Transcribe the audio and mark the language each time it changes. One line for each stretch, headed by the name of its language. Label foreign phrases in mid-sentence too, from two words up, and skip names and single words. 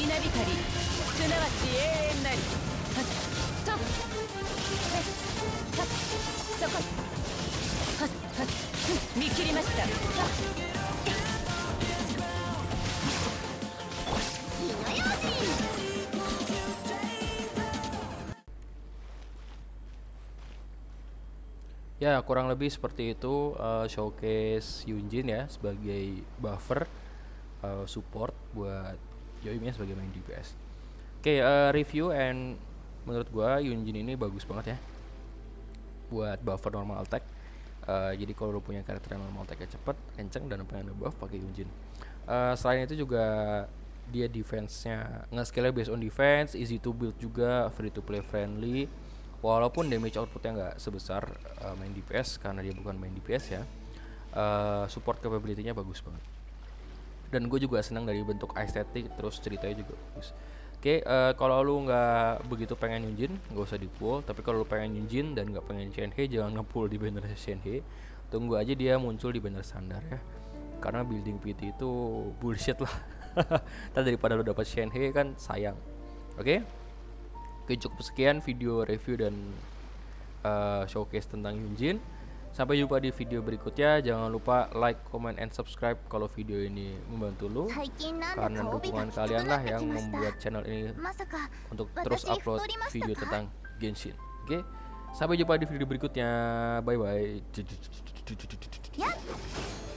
Japanese: 稲光、すなわち永遠なり。はっ、とっ、へっ、はっ、そこ。はっ、はっ、ふん、見切りました。はっ、火の用心。
Indonesian: Ya kurang lebih seperti itu, showcase Yunjin ya sebagai buffer, support buat Yoimiya sebagai
English: main DPS.
Indonesian: Oke,
English: review and
Indonesian: menurut gua Yunjin ini bagus banget ya buat buffer
English: normal attack.
Indonesian: Jadi kalau lu punya karakter yang
English: normal attack
Indonesian: cepet, kenceng dan pengen buff pakai Yunjin. Selain itu juga dia defense-nya nge-scale
English: based on defense, easy to build
Indonesian: juga,
English: free to play friendly.
Indonesian: Walaupun damage outputnya nggak sebesar
English: main DPS
Indonesian: karena dia bukan
English: main DPS
Indonesian: ya.
English: support capability-
Indonesian: nya bagus banget. Dan gue juga senang dari bentuk estetik, terus ceritanya juga bagus. Oke, kalau lu nggak begitu pengen Yunjin, nggak usah di pull. Tapi kalau lu pengen Yunjin dan nggak pengen Shenhe, jangan nge-pull di banner Shenhe. Tunggu aja dia muncul di banner standar ya. Karena building PT itu bullshit lah. Ntar daripada lu dapat Shenhe kan sayang. Oke, cukup sekian video review dan showcase tentang Yunjin. Sampai jumpa di video berikutnya. Jangan lupa
English: like, comment, and subscribe
Indonesian: kalau video ini membantu lu.
Japanese: 最近なんだ
Indonesian: Karena
Japanese: 装備が
Indonesian: dukungan
Japanese: きつく
Indonesian: kalian
Japanese: な
Indonesian: lah
Japanese: って
Indonesian: yang
Japanese: きました
Indonesian: membuat channel ini
Japanese: まさか
Indonesian: untuk terus
Japanese: 私
Indonesian: upload
Japanese: 太りました
Indonesian: video
Japanese: か
Indonesian: tentang Genshin. Oke, sampai jumpa di video berikutnya.
English: Bye bye.
Japanese: やっ